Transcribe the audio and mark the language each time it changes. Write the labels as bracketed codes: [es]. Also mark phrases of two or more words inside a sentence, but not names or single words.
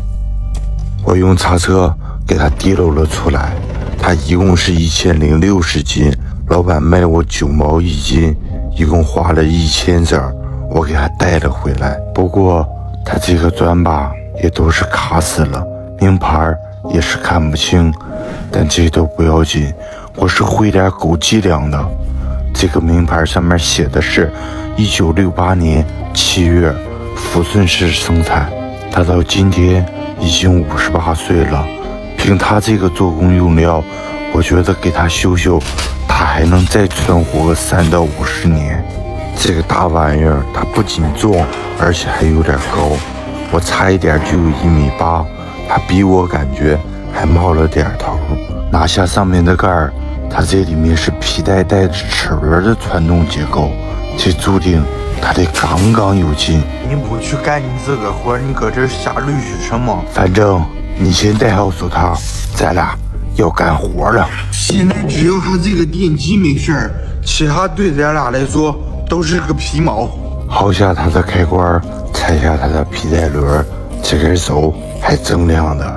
[zh] 我用叉車給它提溜了出來，它一共是1060斤，老闆賣我9毛1斤，一共花了1000整，我給它帶了回來。不過它這個磚吧也都是卡死了，名牌也是看不清，但這都不要緊，我是會點狗伎倆的。這個名牌上面寫的是1968年7月撫順市生產，他到今天已經58歲了。憑他這個做工用料，我覺得給他修修，他還能再存活個3到50年。這個大玩意兒，它不僅重，而且還有點高，我差一點就有1.8米，它比我感覺還冒了點頭。拿下上面的蓋兒，它這裡面是皮帶帶着齒輪的傳動結構，這注定它得剛剛有勁。你不去幹你這個活，你擱這瞎捋是什麼？反正你先戴好手套，咱倆要幹活了。現在只要它這個電機沒事，其他對咱倆來說都是個皮毛。薅下它的開關，拆下它的皮帶輪，這根軸還錚亮的。